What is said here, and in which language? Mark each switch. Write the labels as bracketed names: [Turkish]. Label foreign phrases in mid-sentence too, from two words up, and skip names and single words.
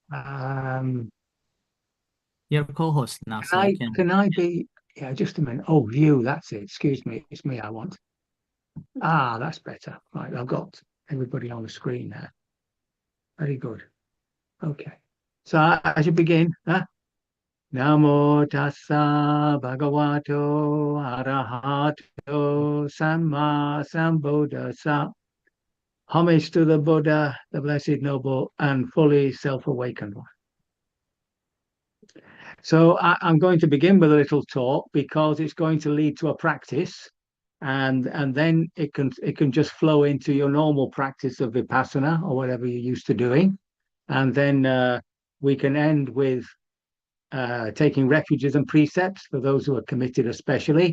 [English] You're a co-host now, so you can. Can I be? Yeah, just a minute. Oh, view. That's it. Excuse me. It's me. I want. Ah, that's better. Right. I've got everybody on the screen now. Very good. Okay. So I should begin. Huh? [Pali] Namo tassa bhagavato arahato samma sambuddhassa. [English] Homage to the Buddha, the Blessed Noble, and fully self-awakened one. So I'm going to begin with a little talk because it's going to lead to a practice, and then it can just flow into your normal practice of vipassana or whatever you're used to doing, and then we can end with taking refuges and precepts for those who are committed, especially.